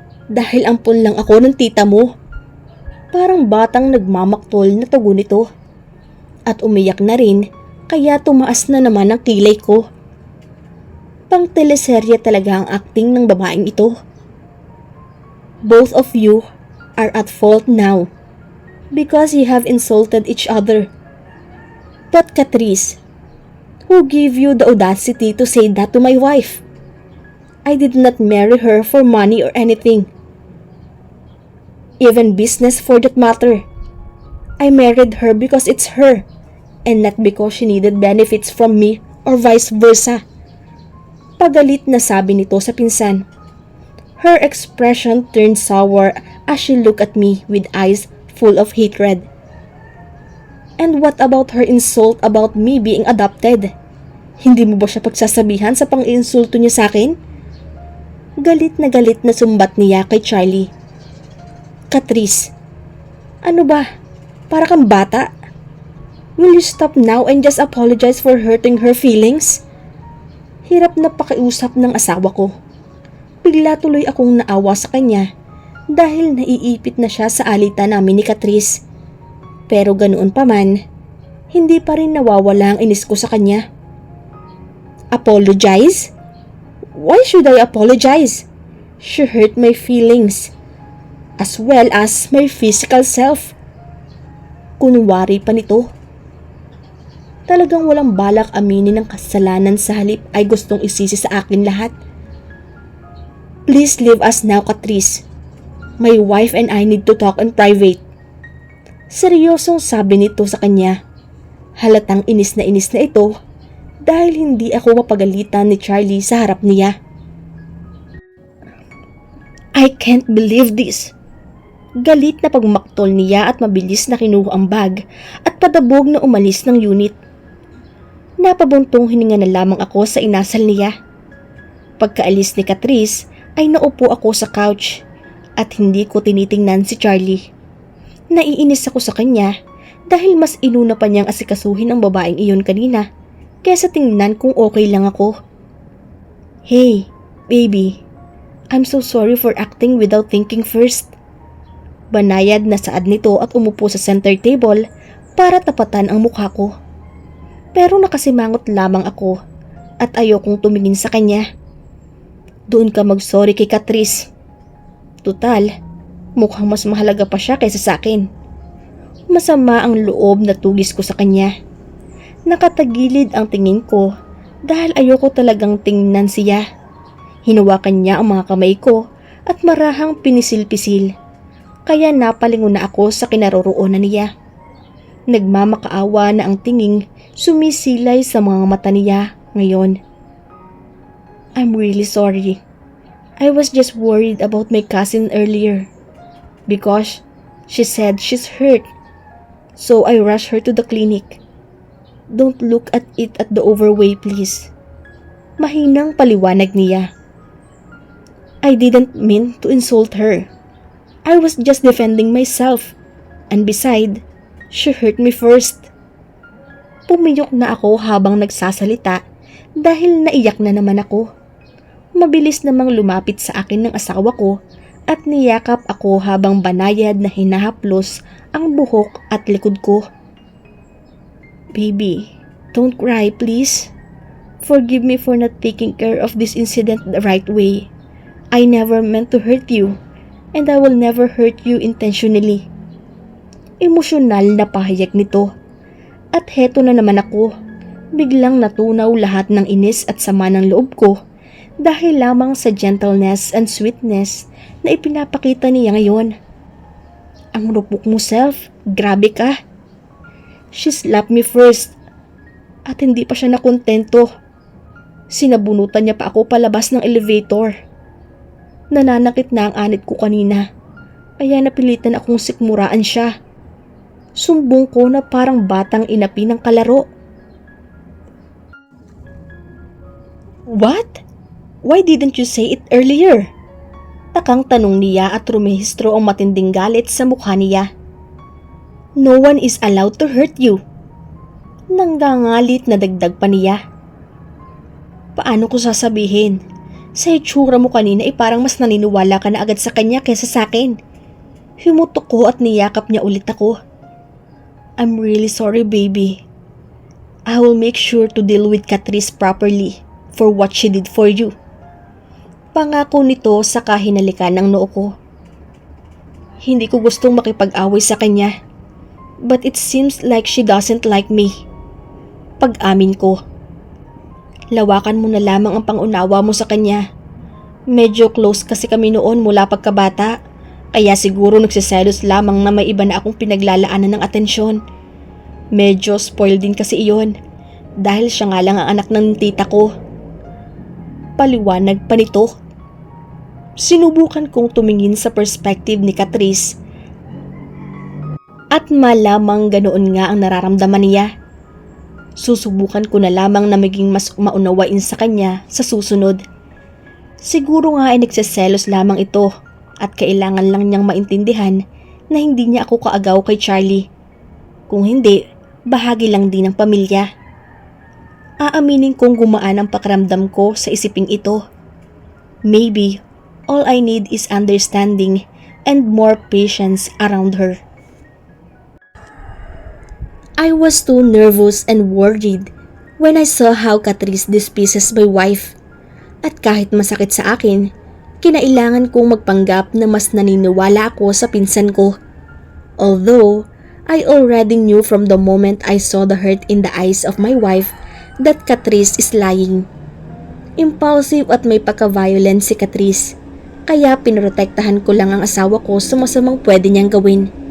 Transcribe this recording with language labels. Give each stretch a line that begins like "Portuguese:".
Filipino: Dahil ampon lang ako ng tita mo. Parang batang nagmamaktol na tugon nito. At umiyak na rin, kaya tumaas na naman ang kilay ko. Pang teleserye talaga ang acting ng babaeng ito.
English: Both of you are at fault now because you have insulted each other. But Catrice, who gave you the audacity to say that to my wife? I did not marry her for money or anything. Even business for that matter. I married her because it's her, and not because she needed benefits from me or vice versa.
Filipino: Pagalit na sabi nito sa pinsan.
English: Her expression turned sour as she looked at me with eyes full of hatred. And what about her insult about me being adopted?
Filipino: Hindi mo ba siya pagsasabihan sa pang-insulto niya sa akin? Galit na sumbat niya kay Charlie. Catrice, ano ba? Para kang bata?
English: Will you stop now and just apologize for hurting her feelings?
Filipino: Hirap na pakiusap ng asawa ko. Bigla tuloy akong naawa sa kanya dahil naiipit na siya sa alitan namin ni Catrice. Pero ganoon pa man, hindi pa rin nawawala ang inis ko sa kanya.
English: Apologize? Why should I apologize? She hurt my feelings, as well as my physical self.
Filipino: Kunwari pa nito. Talagang walang balak aminin ng kasalanan sa halip ay gustong isisi sa akin lahat.
English: Please leave us now, Catrice. My wife and I need to talk in private.
Filipino: Seryosong sabi nito sa kanya. Halatang inis na ito dahil hindi ako mapagalitan ni Charlie sa harap niya.
English: I can't believe this.
Filipino: Galit na pagmaktol niya at mabilis na kinuha ang bag at padabog na umalis ng unit. Napabuntong hininga na lamang ako sa inasal niya. Pagkaalis ni Catrice ay naupo ako sa couch at hindi ko tinitingnan si Charlie. Naiinis ako sa kanya dahil mas inuna pa niyang asikasuhin ang babaeng iyon kanina kaysa tingnan kung okay lang ako.
English: Hey, baby, I'm so sorry for acting without thinking first.
Filipino: Banayad na saad nito at umupo sa center table para tapatan ang mukha ko. Pero nakasimangot lamang ako at ayokong tumingin sa kanya. Doon ka mag-sorry kay Catrice. Tutal, mukhang mas mahalaga pa siya kaysa sa akin. Masama ang loob na tugis ko sa kanya. Nakatagilid ang tingin ko dahil ayoko talagang tingnan siya. Hinawakan niya ang mga kamay ko at marahang pinisil-pisil. Kaya napalingon na ako sa kinaroroonan niya. Nagmamakaawa na ang tinging sumisilay sa mga mata niya ngayon.
English: I'm really sorry. I was just worried about my cousin earlier because she said she's hurt. So I rushed her to the clinic. Don't look at it at the overway, please.
Filipino: Mahinang paliwanag niya.
English: I didn't mean to insult her. I was just defending myself. And beside, she hurt me first.
Filipino: Pumiyok na ako habang nagsasalita dahil naiyak na naman ako. Mabilis namang lumapit sa akin ng asawa ko at niyakap ako habang banayad na hinahaplos ang buhok at likod ko.
English: Baby, don't cry please. Forgive me for not taking care of this incident the right way. I never meant to hurt you, and I will never hurt you intentionally.
Filipino: Emosyonal na pahayag nito. At heto na naman ako, biglang natunaw lahat ng inis at sama ng loob ko dahil lamang sa
English: gentleness and sweetness
Filipino: na ipinapakita niya ngayon. Ang rupok mo, self, grabe ka.
English: She slapped me first
Filipino: at hindi pa siya nakontento. Sinabunutan niya pa ako palabas ng elevator. Nananakit na ang anit ko kanina, kaya napilitan akong sikmuraan siya. Sumbong ko na parang batang inapi ng kalaro.
English: What? Why didn't you say it earlier?
Filipino: Takang tanong niya at rumehistro ang matinding galit sa mukha niya.
English: No one is allowed to hurt you.
Filipino: Nanggangalit na dagdag pa niya. Paano ko sasabihin? Sa itsura mo kanina ay parang mas naniniwala ka na agad sa kanya kaysa sa akin. Humutok ko at niyakap niya ulit ako.
English: I'm really sorry, baby. I will make sure to deal with Catrice properly for what she did for you.
Filipino: Pangako nito sa kahinalikan ng noo ko. Hindi ko gustong makipag-away sa kanya.
English: But it seems like she doesn't like me.
Filipino: Pag-amin ko. Lawakan mo na lamang ang pangunawa mo sa kanya. Medyo close kasi kami noon mula pagkabata. Kaya siguro nagsiselos lamang na may iba na akong pinaglalaanan ng atensyon. Medyo spoiled din kasi iyon. Dahil siya nga lang ang anak ng tita ko. Paliwanag pa nito. Sinubukan kong tumingin sa perspective ni Catrice. At malamang ganoon nga ang nararamdaman niya. Susubukan ko na lamang na maging mas maunawain sa kanya sa susunod. Siguro nga ay nagsiselos lamang ito at kailangan lang niyang maintindihan na hindi niya ako kaagaw kay Charlie. Kung hindi, bahagi lang din ng pamilya. Aaminin kong gumaan ang pakiramdam ko sa isiping ito.
English: Maybe, all I need is understanding and more patience around her. I was too nervous and worried when I saw how Catrice despises my wife.
Filipino: At kahit masakit sa akin, kinailangan kong magpanggap na mas naniniwala ako sa pinsan ko.
English: Although, I already knew from the moment I saw the hurt in the eyes of my wife that Catrice is lying.
Filipino: Impulsive at may pagka-violent si Catrice, kaya pinoprotektahan ko lang ang asawa ko sa masamang pwede niyang gawin.